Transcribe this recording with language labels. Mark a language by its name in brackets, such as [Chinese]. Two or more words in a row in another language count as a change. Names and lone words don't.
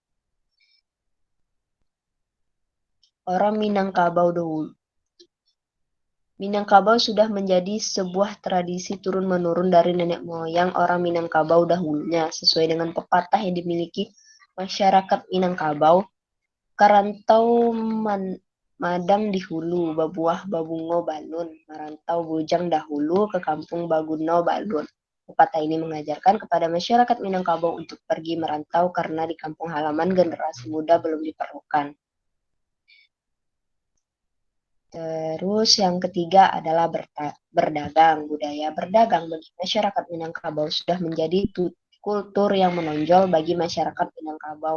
[Indonesian] Orang Minangkabau dahulu. Minangkabau sudah menjadi sebuah tradisi turun-menurun dari nenek moyang orang Minangkabau dahulunya, sesuai dengan pepatah yang dimiliki masyarakat Minangkabau. [Minangkabau] Karantau madang di hulu, babuah babungo balun, merantau bujang dahulu ke kampung Baguno balun. [Indonesian] Pepatah ini mengajarkan kepada masyarakat Minangkabau untuk pergi merantau karena di kampung halaman generasi muda belum diperlukan. Terus yang ketiga adalah berdagang. Budaya berdagang bagi masyarakat Minangkabau sudah menjadi kultur yang menonjol bagi masyarakat Minangkabau.